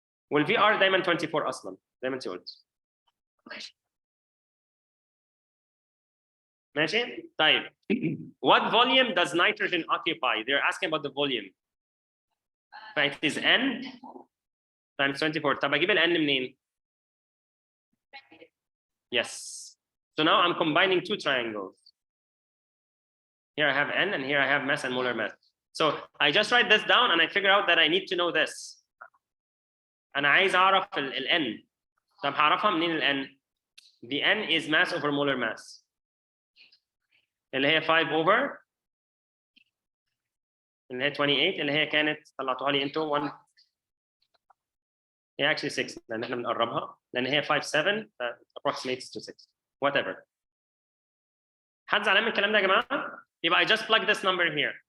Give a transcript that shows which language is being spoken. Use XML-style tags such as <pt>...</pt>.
<ar>والفي ار دايما 24 اصلا زي ما انت قلت.</ar> <en>ماشي؟ طيب what volume does nitrogen occupy? They're asking about the volume. It is N times 24.</en> <ar>طب اجيب ال N منين؟ Yes.</ar> <en>So now I'm combining 2 triangles. Here I have N and here I have mass and molar mass. So I just write this down and I figure out that I need to know this.</en> <ar>أنا عايز أعرف ال N.</ar> <en>طب هعرفها منين ال N؟ The N is mass over molar mass.</en> <ar>اللي هي 5 over اللي هي 28 اللي هي كانت طلعتوها لي انتوا 1 هي actually 6 لان احنا بنقربها لان هي 5 7 approximates to 6 whatever. حد زعلان من الكلام ده يا جماعه؟ يبقى I just plug this number here.</ar>